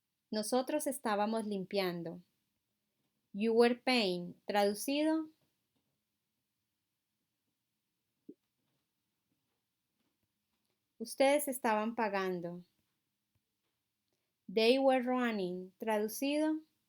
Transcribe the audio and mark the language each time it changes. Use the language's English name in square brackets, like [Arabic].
[Spanish] Nosotros estábamos limpiando. [English] You were paying, traducido. [Spanish] Ustedes estaban pagando. [English] They were running, traducido.